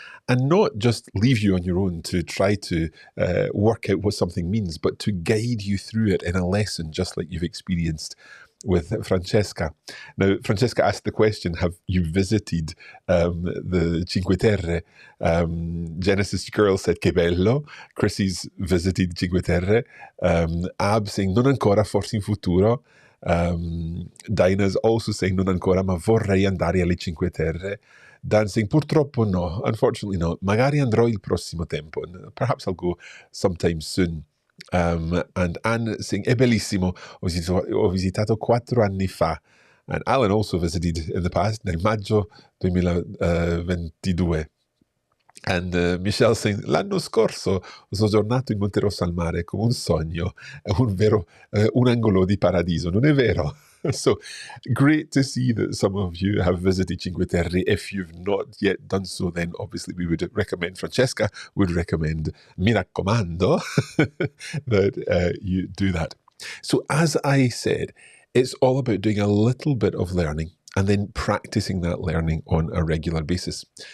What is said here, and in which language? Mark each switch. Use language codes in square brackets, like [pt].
[en] And not just leave you on your own to try to work out what something means, but to guide you through it in a lesson just like you've experienced with Francesca. Now, Francesca asked the question, have you visited the Cinque Terre? Genesis Girl said, [it] che bello. [en] Chrissy's visited Cinque Terre. Ab saying, [it] non ancora, forse in futuro. [en] Dinah's also saying, [it] non ancora, ma vorrei andare alle Cinque Terre. [en] Dan saying, [it] purtroppo no, [en] unfortunately not. [it] Magari andrò il prossimo tempo. [en] And perhaps I'll go sometime soon. And Anne saying, [it] è bellissimo, ho visitato 4 anni fa. [en] And Alan also visited in the past, [it] nel maggio 2022. [en] And Michelle saying, [it] l'anno scorso ho soggiornato in Monterosso al Mare come un sogno, è un angolo di paradiso, non è vero? [en] So great to see that some of you have visited Cinque Terre. If you've not yet done so, then obviously we would recommend, Francesca would recommend, [it] mi raccomando, [en] that you do that. So as I said, it's all about doing a little bit of learning and then practicing that learning on a regular basis.